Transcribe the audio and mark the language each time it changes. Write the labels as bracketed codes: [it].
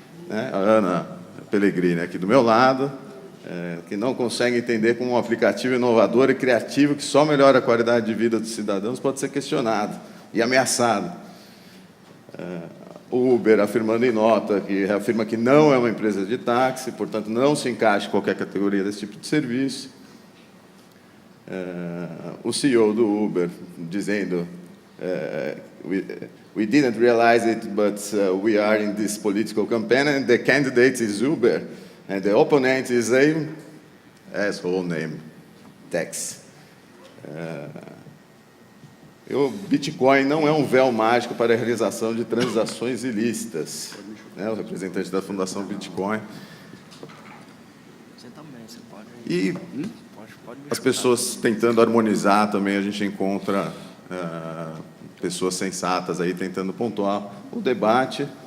[pt] A Ana Pellegrini aqui do meu lado, que não consegue entender como um aplicativo inovador e criativo que só melhora a qualidade de vida dos cidadãos pode ser questionado e ameaçado. O Uber afirmando em nota que reafirma que não é uma empresa de táxi, portanto não se encaixa em qualquer categoria desse tipo de serviço. O CEO do Uber dizendo [en] we didn't realize it, but we are in this political campaign and the candidate is Uber and the opponent is a asshole named Tax. [pt] O Bitcoin não é um véu mágico para a realização de transações ilícitas. O representante da Fundação Bitcoin. Você também, você pode... E pode as pessoas tentando harmonizar também, a gente encontra pessoas sensatas aí tentando pontuar o debate.